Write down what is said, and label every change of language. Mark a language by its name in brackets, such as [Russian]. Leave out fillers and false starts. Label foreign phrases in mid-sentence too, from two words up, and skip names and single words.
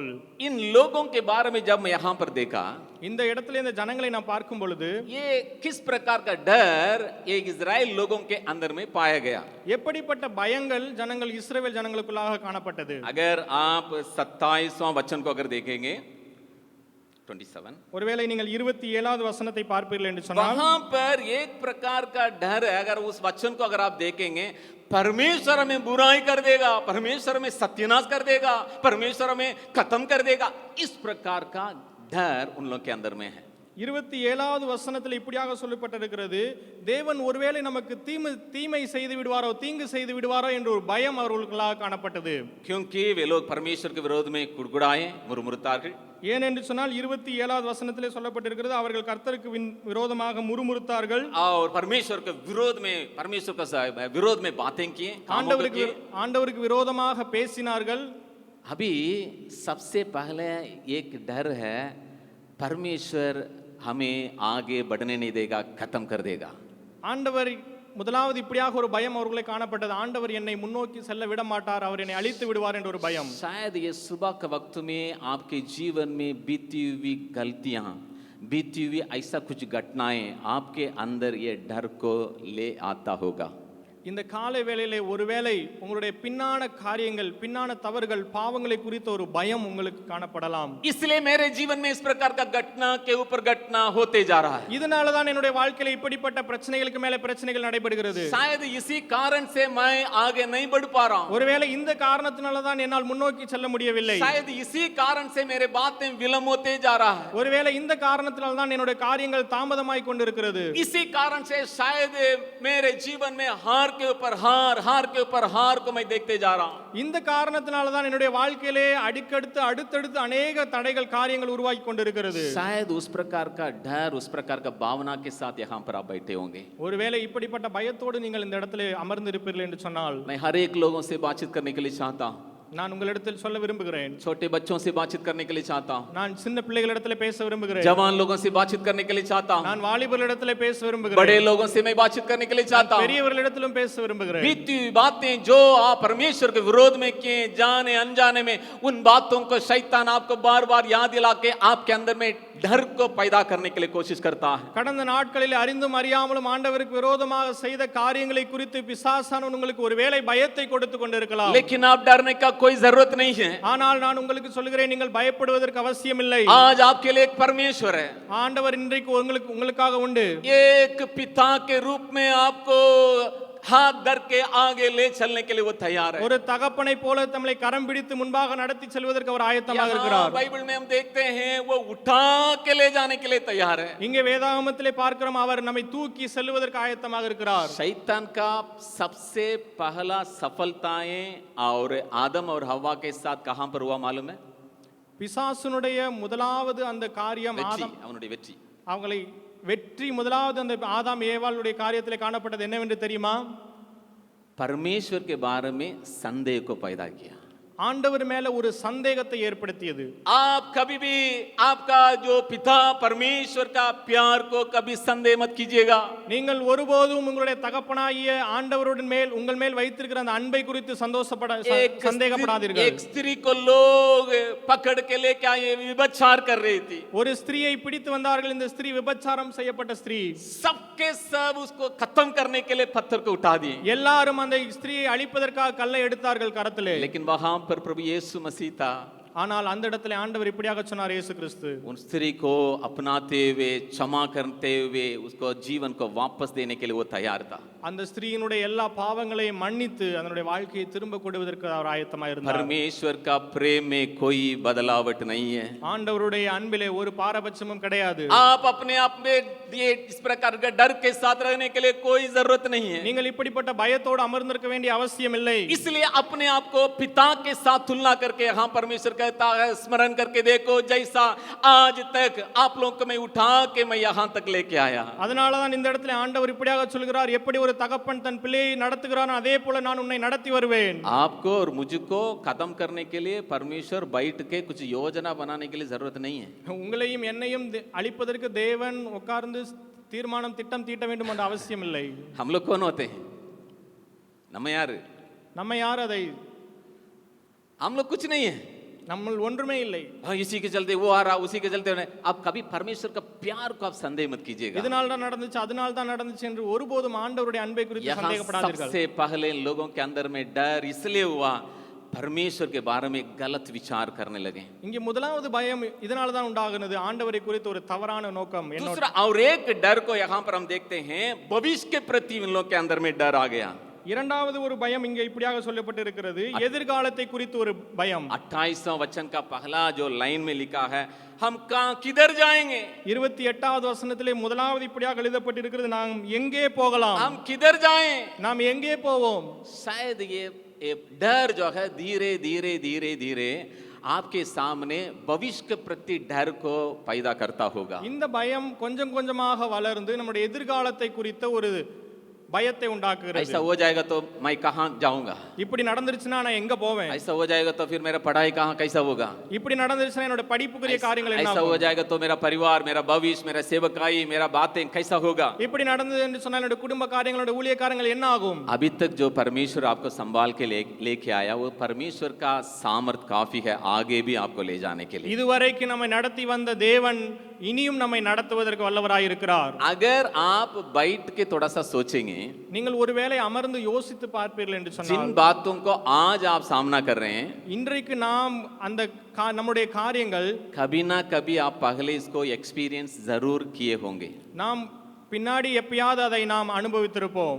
[Hindi] इन लोगों के बारे में जब मैं यहाँ पर देखा, [Tamil] இந்த இடத்துல இந்த ஜனங்களை நான் பார்க்கும் பொழுது [Hindi] ये किस प्रकार का डर एक इजराइल लोगों के अंदर में पाया गया. [Tamil] எப்படிப்பட்ட பயங்கள் ஜனங்கள் இஸ்ரவேல் ஜனங்களுக்குள்ளாக காணப்பட்டது. [Hindi] अगर आप 27वां वचन को अगर देखेंगे 27, [Tamil] ஒருவேளை நீங்கள் 27வது வசனத்தை பார்ப்பீர்கள் என்று சொன்னால் [Hindi] वहां पर एक प्रकार का डर है. अगर उस वचन को अगर आप देखेंगे, परमेश्वर हमें बुराई कर देगा, परमेश्वर हमें सत्यानाश कर देगा, परमेश्वर हमें खत्म कर देगा, इस प्रकार का डर उन लोग के अंदर में है. [Tamil] 27வது வசனத்தில் இப்படியாக சொல்லப்பட்டிருக்கிறது, தேவன் ஒருவேளை நமக்கு தீமை செய்து விடுவாரோ, தீங்கு செய்து விடுவாரோ என்ற ஒரு பயம் அவர்களுக்குள்ளாக காணப்பட்டது. [Hindi] क्योंकि वे लोग परमेश्वर के विरोध में कुड़कुड़ाए, मुरमुरताர்கள். [Tamil] ஏனென்று சொன்னால் 27வது வசனத்திலே சொல்லப்பட்டிருக்கிறது, அவர்கள் கர்த்தருக்கு விரோதமாக முறுமுறுத்தார்கள், [Hindi] और परमेश्वर के विरोध में परमेश्वर का विरोध में बातें किए, [Tamil] ஆண்டவருக்கு விரோதமாக பேசினார்கள். [Hindi] अभी सबसे पहले एक डर है, परमेश्वर हमें आगे बढ़ने नहीं देगा, खत्म कर देगा. [Tamil] ஆண்டவர் முதலாவது இப்படியாக ஒரு பயம் அவர்களை காணப்பட்டது, ஆண்டவர் என்னை முன்னோக்கி செல்ல விட மாட்டார், அவர் என்னை அழித்து விடுவார் என்ற ஒரு பயம். [Hindi] शायद ये सुबह के वक्त में आपके जीवन में बीती हुई गलतियां, बीती हुई ऐसा कुछ घटनाएं आपके अंदर ये डर को ले आता होगा. [Tamil] இந்த காலை வேளையிலே ஒருவேளை உங்களுடைய பின்னான காரியங்கள், பின்னான தவறுகள், பாவங்களை குறித்த ஒரு பயம் உங்களுக்கு காணப்படலாம். [Hindi] इसलिए मेरे जीवन में इस प्रकार का घटना के ऊपर घटना होते जा रहा है. [Tamil] இதனால தான் என்னுடைய வாழ்க்கையில இப்படிப்பட்ட பிரச்சனைகளுக்கு மேல பிரச்சனைகள் நடைபெறுகிறது. [Hindi] शायद इसी कारण से मैं आगे नहीं बढ़ पा रहा हूं. [Tamil] ஒருவேளை இந்த காரணத்தினால தான் என்னால் முன்னோக்கி செல்ல முடியவில்லை. [Hindi] शायद इसी कारण से मेरे बातें विलंब होते जा रहा है. [Tamil] ஒருவேளை இந்த காரணத்தினால தான் என்னுடைய காரியங்கள் தாமதமாய் கொண்டிருக்கிறது. [Hindi] इसी कारण से शायद मेरे जीवन में हार हार के ऊपर हार, हार के ऊपर हार को मैं देखते जा रहा हूं। [Tamil] இந்த காரணத்தினால தான் என்னுடைய வாழ்க்கையிலே அடுத்தடுத்து अनेक தடைகள் காரியங்கள் உருவாகி கொண்டிருக்கிறது. [Hindi] शायद उस प्रकार का डर, उस प्रकार का भावना के साथ यहाँ पर आप बैठे होंगे। [Tamil] ஒருவேளை இப்படிப்பட்ட பயத்தோடு நீங்கள் இந்த இடத்திலே அமர்ந்திருப்பீர்கள் என்று சொன்னால் [Hindi] मैं हर एक लोगों से बातचीत करने के लिए चाहता हूं। [Tamil] நான் உங்களிடத்தில் சொல்ல விரும்புகிறேன். [Hindi] छोटे बच्चों से बातचीत करने के लिए चाहता हूं। [Tamil] நான் சின்ன பிள்ளைகளிடத்திலே பேச விரும்புகிறேன். [Hindi] जवान लोगों से बातचीत करने के लिए चाहता हूं। [Tamil] நான் வாலிபர்களிடத்திலே பேச விரும்புகிறேன். [Hindi] बड़े लोगों से मैं बातचीत करने के लिए चाहता हूं। [Tamil] பெரியவர்களிடத்திலும் பேச விரும்புகிறேன். [Hindi] बीती हुई बातें जो आप परमेश्वर के विरोध में किए, जाने अनजाने में, उन बातों को शैतान आपको बार बार याद दिला के आपके अंदर में डर को पैदा करने के लिए कोशिश करता है। [Tamil] கடந்த நாட்களில் அறிந்தும் அறியாமலும் ஆண்டவருக்கு விரோதமாக செய்த காரியங்களை குறித்து பிசாசானவன் உங்களுக்கு ஒருவேளை பயத்தை கொடுத்து கொண்டிருக்கலாம். [Hindi] लेकिन आप डरने का कोई जरूरत नहीं है। [Tamil] ஆனால் நான் உங்களுக்கு சொல்கிறேன், நீங்கள் பயப்படுவதற்கு அவசியம் இல்லை. [Hindi] आज आपके लिए एक परमेश्वर है। [Tamil] ஆண்டவர் இன்றைக்கு உங்களுக்காக உண்டு. [Hindi] एक पिता के रूप में आपको हाथ धर के आगे ले चलने के लिए वो तैयार है। [Tamil] ஒரு தகப்பனை போல தம்மை கரம் பிடித்து முன்பாக நடத்தி செல்வதற்கு அவர் ஆயத்தமாக இருக்கிறார். [Hindi] बाइबल में हम देखते हैं वो उठा के ले जाने के लिए तैयार है। [Tamil] இங்கே வேதாகமத்திலே பார்க்கிறோம், அவர் நம்மை தூக்கி செல்வதற்கு ஆயத்தமாக இருக்கிறார். [Hindi] शैतान का सबसे पहला सफलताएं और आदम और हवा के साथ कहां पर हुआ मालूम है? [Tamil] பிசாசுனுடைய முதலாவது அந்த காரியம் ஆதாம் அவனுடைய வெற்றி, அவங்களை வெற்றி முதலாவது அந்த ஆதாம் ஏவாளுடைய காரியத்திலே காணப்பட்டது என்னவென்று தெரியுமா? [Hindi] परमेश्वर के बारे में संदेह को पैदा किया। [Tamil] ஆண்டவர் மேல ஒரு சந்தேகத்தை ஏற்படுத்தியது. [Hindi] आप कभी भी आपका जो पिता परमेश्वर का प्यार को कभी संदेह मत कीजिएगा। [Tamil] நீங்கள் ஒருபோதும் உங்களுடைய தகப்பனாகிய ஆண்டவருடன் மேல் உங்கள் மேல் வைத்திருக்கிற அந்த அன்பை குறித்து சந்தேகப்படாதீர்கள். [Hindi] एक स्त्री को लोग पकड़ के लेके आए, व्यभिचार कर रही थी। [Tamil] ஒரு ஸ்திரியை பிடித்து வந்தார்கள். இந்த ஸ்திரீ விபச்சாரம் செய்யப்பட்ட ஸ்திரீ. [Hindi] सबके सब उसको खत्म करने के लिए पत्थर को उठा दिए। [Tamil] எல்லாரும் அந்த ஸ்திரியை அழிப்பதற்காக கல்லை எடுத்தார்கள் கரத்திலே. [Hindi] लेकिन वहां पर प्रभु यीशु मसीह था। [Tamil] ஆனால் அந்த இடத்துல ஆண்டவர் இப்படியாக சொன்னார், இயேசு கிறிஸ்து [Hindi] उन स्त्री को अपनाते हुए, क्षमा करते हुए उसको जीवन को वापस देने के लिए वो तैयार था। [Tamil] அந்த ஸ்திரீயினுடைய எல்லா பாவங்களையும் மன்னித்து அதனுடைய வாழ்க்கையை திரும்ப கொடுவதற்கு அவர் ஆயத்தமாக இருந்தார். [Hindi] परमेश्वर का प्रेम में कोई बदलावट नहीं है। [Tamil] ஆண்டவருடைய அன்பிலே ஒரு பாரபட்சமும் கிடையாது. [Hindi] आप अपने आप में ये इस प्रकार का डर के साथ रहने के लिए कोई जरूरत नहीं है। [Tamil] நீங்கள் இப்படிப்பட்ட பயத்தோடு அமர்ந்திருக்க வேண்டிய அவசியம் இல்லை. [Hindi] इसलिए अपने आप को पिता के साथ तुलना करके यहाँ परमेश्वर कहता है, स्मरण करके देखो जैसा आज तक आप लोगों को मैं उठा के मैं यहाँ तक लेके आया। [Tamil] அதனால தான் இந்த இடத்துல ஆண்டவர் இப்படியாக சொல்கிறார், எப்படி ஒரு தகப்பன் தன் பிள்ளையை நடத்துகிறான் அதே போல நான் உன்னை நடத்தி வருவேன். [Hindi] आपको और मुझको खत्म करने के लिए परमेश्वर बैठ के कुछ योजना बनाने के लिए जरूरत नहीं है। [Tamil] உங்களையும் என்னையும் அழிப்பதற்கு தேவன் உட்கார்ந்து தீர்மானம் திட்டம் தீட்ட வேண்டும் என்ற அவசியம் இல்லை. [Hindi] हम लोग कौन होते हैं? [Tamil] நம்ம யார்? அதை [Hindi] हम लोग कुछ नहीं है। [Tamil] நம்ம ஒன்றுமே இல்லை. [Hindi] इसी के चलते वो आ रहा, उसी के चलते आप कभी परमेश्वर का प्यार को आप संदेह मत कीजिएगा। [Tamil] இதனால தான் நடந்துச்சு, அதனால தான் நடந்துச்சு என்று ஒருபோதும் ஆண்டவருடைய அன்பை குறித்து சந்தேகப்படாதீர்கள். [Hindi] सबसे पहले लोगों के अंदर में डर इसलिए हुआ, परमेश्वर के बारे में गलत विचार करने लगे। [Tamil] இங்கே முதலாவது பயம் இதனால தான் உண்டாகுனது, ஆண்டவரை குறித்து ஒரு தவறான நோக்கம். [Hindi] दूसरा और एक डर को यहाँ पर हम देखते हैं, भविष्य के प्रति इन लोगों के अंदर में डर आ गया। [Tamil] இரண்டாவது ஒரு பயம் இங்கே இப்படியாக சொல்லப்பட்டிருக்கிறது, எதிர்காலத்தை குறித்து ஒரு பயம். [Hindi] 28वां वचन का पहला जो लाइन में लिखा है, हम कहां किधर जाएंगे? [Tamil] 28வது வசனத்திலே முதலாவது இப்படியாக எழுதப்பட்டிருக்கிறது, நாம் எங்கே போகலாம்? [Hindi] हम किधर जाएं? [Tamil] நாம் எங்கே போவோம்? [Hindi] शायद ये डर जो है धीरे धीरे धीरे धीरे आपके सामने भविष्य के प्रति डर को पैदा करता होगा। [Tamil] இந்த பயம் கொஞ்சம் கொஞ்சமாக வளர்ந்து நம்முடைய எதிர்காலத்தை குறித்த ஒரு பயத்தை உண்டாக்குகிறது. [Hindi] ऐसा हो जाएगा तो मैं कहां जाऊंगा? [Tamil] இப்படி நடந்துருச்சுனா நான் எங்க போவேன்? [Hindi] ऐसा हो जाएगा तो फिर मेरा पढ़ाई कहां कैसा होगा? [Tamil] இப்படி நடந்துருச்சுனா என்னோட படிப்புக்குரிய காரியங்கள் என்ன [Hindi] ऐसा [Tamil] ஆகும்? [Hindi] हो जाएगा तो मेरा परिवार, मेरा भविष्य, मेरा सेवकाई, मेरा बातें कैसा होगा? [Tamil] இப்படி நடந்தது என்று சொன்னால் என்னோட குடும்ப காரியங்களோட ஊழிய காரியங்கள் என்ன ஆகும்? [Hindi] अभी तक जो परमेश्वर आपको संभाल के लेके आया, वो परमेश्वर का सामर्थ काफी है आगे भी आपको ले जाने के लिए। [Tamil] இதுவரைக்கும் நம்மை நடத்தி வந்த தேவன் இனியும் நம்மை நடத்துவதற்கு வல்லவராய் இருக்கிறார். [Hindi] अगर आप बैठ के थोड़ा सा सोचेंगे, [Tamil] நீங்கள் ஒருவேளை அமர்ந்து யோசித்து பார்ப்பீர்கள் என்று [Hindi] जिन [Tamil] சொன்னால், [Hindi] बातों को आज आप सामना कर रहे हैं, [Tamil] இன்றைக்கு நாம் அந்த நம்முடைய காரியங்கள் [Hindi] कभी ना कभी आप पहले इसको एक्सपीरियंस जरूर किए होंगे। [Tamil] நாம் பின்னாடி எப்பயாவது அதை நாம் அனுபவித்திருப்போம்.